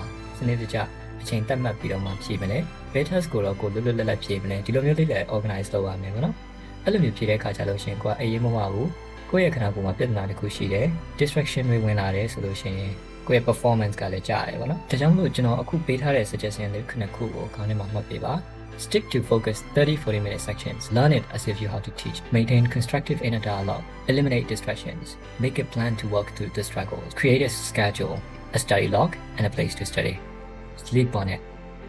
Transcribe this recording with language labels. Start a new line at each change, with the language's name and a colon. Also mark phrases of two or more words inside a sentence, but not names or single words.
Burmese: စနစ်တကျအချိန်သတ်မှတ်ပြီးတော့မှဖြေမယ်။ဘယ် test ကိုတော့ကိုလွတ်လပ်ဖြေမယ်ဒီလိုမျိုးလေးလည်း organize လုပ်ရမယ်ပေါ့နော်။ အဲ့လိုမျိုးဖြေတဲ့အခါကျလို့ရှိရင်ကိုကအေးမမဘူးကိုယ့်ရဲ့ခန္ဓာကိုယ်မှာပြဿနာတစ်ခုရှိတယ် distraction တွေဝင်လာတယ်ဆိုလို့ရှိရင်ကိုယ့်ရဲ့ performance ကလည်းကျရတယ်ပေါ့နော်ဒါကြောင့်မို့ကျွန်တော်အခုပေးထားတဲ့ suggestion လေးခုနှစ်ခုကိုခေါင်းထဲမှာမှတ်ပေးပါ
English: stick to focus 30-40 minute sections learn it as if you have to teach maintain constructive inner dialogue eliminate distractions make a plan to work through the struggles create a schedule a study log and a place to study sleep on it